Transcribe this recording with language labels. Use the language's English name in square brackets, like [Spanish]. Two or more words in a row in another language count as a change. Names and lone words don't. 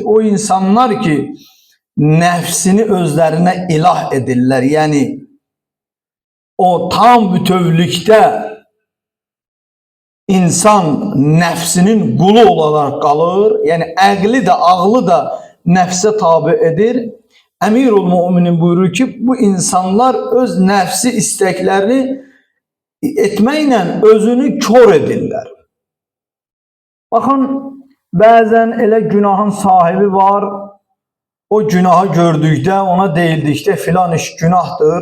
[Turkish] O insanlar ki nefsini özlerine ilah edirlər. Yani o tam bütövlükte insan nefsinin kulu olarak kalır. Yani aklı da ağlı da nefse tabi edir. [Azerbaijani] Emirul Müminin buyurur ki bu insanlar öz nefsi isteklerini etməklə özünü kör edirlər. [Turkish] Bakın bazen elə günahın sahibi var. [Azerbaijani] O günahı gördükdə ona deyildikdə filan iş günahdır.